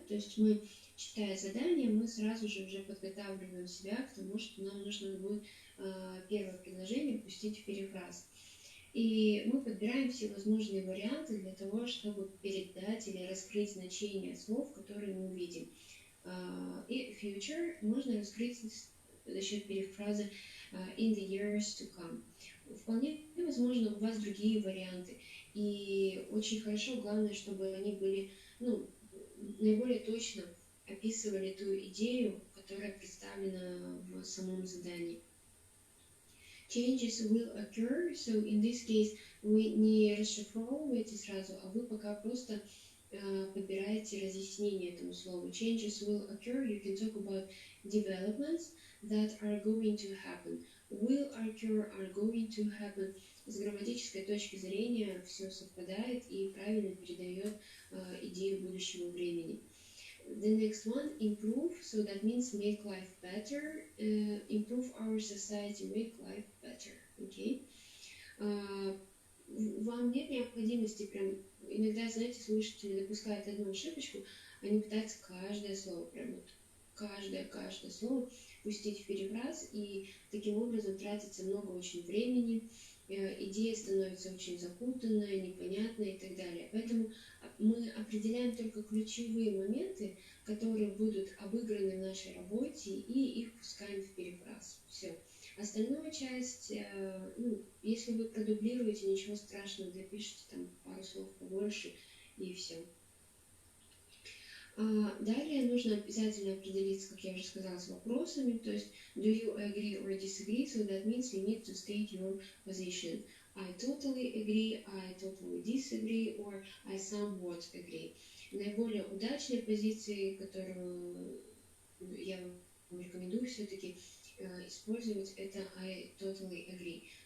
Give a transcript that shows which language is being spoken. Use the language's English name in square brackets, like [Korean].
[Russian] То есть мы, читая задание, мы сразу же уже подготавливаем себя к тому, что нам нужно будет первое предложение пустить в перефраз. И мы подбираем все возможные варианты для того, чтобы передать или раскрыть значение слов, которые мы увидим. И future можно раскрыть за счет перефразы [English] in the years to come. [Russian] Вполне возможно, у вас другие варианты. И очень хорошо, главное, чтобы они были наиболее точно описывали ту идею, которая представлена в самом задании. [English] Changes will occur, so in this case [Russian] вы не расшифровываете сразу, а вы пока просто подбираете разъяснение этому слову. [English] Changes will occur, you can talk about developments that are going to happen. Will occur, are going to happen. [Russian] С грамматической точки зрения все совпадает и правильно передает идею будущего времени. [English] The next one, improve, so that means make life better, improve our society, make life better, okay? [Russian] Вам нет необходимости прям, иногда, знаете, слушатели допускают одну ошибочку, они пытаются каждое слово, прям вот каждое слово пустить в перефраз, и таким образом тратится много очень времени, идея становится очень запутанная, непонятная и так далее. Поэтому мы определяем только ключевые моменты, которые будут обыграны в нашей работе, и их пускаем в перефраз. Все. Остальную часть, если вы продублируете, ничего страшного, допишите там пару слов побольше, и все. Далее нужно обязательно определиться, как я уже сказала, с вопросами, то есть [English] do you agree or disagree, so that means you need to state your position. I totally agree, I totally disagree, or I somewhat agree. [Russian] Наиболее удачные позиции, которую я вам рекомендую все-таки использовать, это [English] I totally agree.